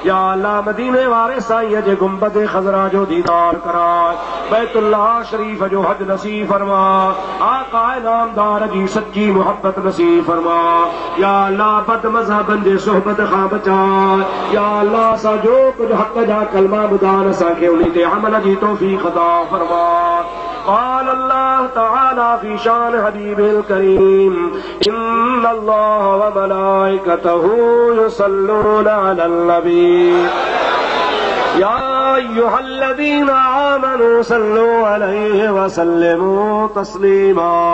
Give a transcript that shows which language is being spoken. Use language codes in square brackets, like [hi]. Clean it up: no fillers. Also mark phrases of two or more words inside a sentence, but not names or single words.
[sd] या अल्लाह मदीने वाले साईं जे गुंबद खजरा जो दीदार करा, बैतुल्लाह शरीफ जो हज नसीब फरमा, आका नामदार जी सच्ची मोहब्बत नसीब फरमा। या अल्लाह बद मज़हबन जे सोहबत खां बचा। या अल्लाह सा जो कुछ हक जा कलमा बुधान असांखे उन्हीं ते अमल जी तौफीक अता फरमा। [ar] قال الله تعالى في شان حبيبه الكريم إن الله وملائكته يصلون على النبي يا أيها الذين آمنوا صلوا عليه وسلموا تسليما